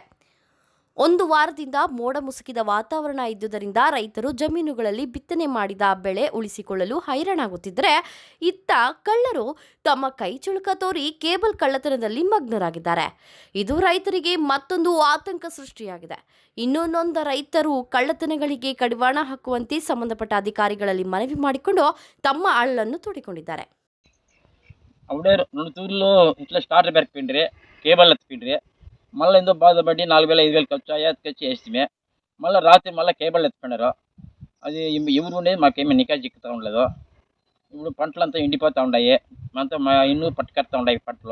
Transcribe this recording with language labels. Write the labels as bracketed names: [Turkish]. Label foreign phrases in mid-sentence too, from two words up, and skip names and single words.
[Kannada] ಒಂದು ವಾರದಿಂದ ಮೋಡ ಮುಸುಕಿದ ವಾತಾವರಣ ಇದ್ದುದರಿಂದ ರೈತರು ಜಮೀನುಗಳಲ್ಲಿ ಬಿತ್ತನೆ ಮಾಡಿದ ಬೆಳೆ ಉಳಿಸಿಕೊಳ್ಳಲು ಹೈರಾಣಾಗುತ್ತಿದ್ದರೆ, ಇತ್ತ ಕಳ್ಳರು ತಮ್ಮ ಕೈ ಚುಳುಕ ತೋರಿ ಕೇಬಲ್ ಕಳ್ಳತನದಲ್ಲಿ ಮಗ್ನರಾಗಿದ್ದಾರೆ. ಇದು ರೈತರಿಗೆ ಮತ್ತೊಂದು ಆತಂಕ ಸೃಷ್ಟಿಯಾಗಿದೆ. ಇನ್ನೂ ನೊಂದ ರೈತರು ಕಳ್ಳತನಗಳಿಗೆ ಕಡಿವಾಣ ಹಾಕುವಂತೆ ಸಂಬಂಧಪಟ್ಟ ಅಧಿಕಾರಿಗಳಲ್ಲಿ ಮನವಿ ಮಾಡಿಕೊಂಡು ತಮ್ಮ ಅಳಲನ್ನು ತೋಡಿಕೊಂಡಿದ್ದಾರೆ. [Telugu] అవుడే 2 తూర్లు ఇట్లా స్టార్టర్ పెరికిపోయిండ్రి, కేబుల్ ఎత్తిపోయిండ్రి. మళ్ళీ ఎంతో బాధపడి 4000-5000 ఖర్చు అయ్యా తెచ్చి వేస్తే మళ్ళీ రాత్రి మళ్ళీ కేబుల్ ఎత్తిపోయినారు. అది ఎవరు ఉండేది మాకేమీ నికా చిక్కుతూ ఉండలేదు. ఇప్పుడు పంటలంతా ఎండిపోతూ ఉన్నాయి, అంతా ఇన్ను పట్టుకడతా ఉన్నాయి పంటలు.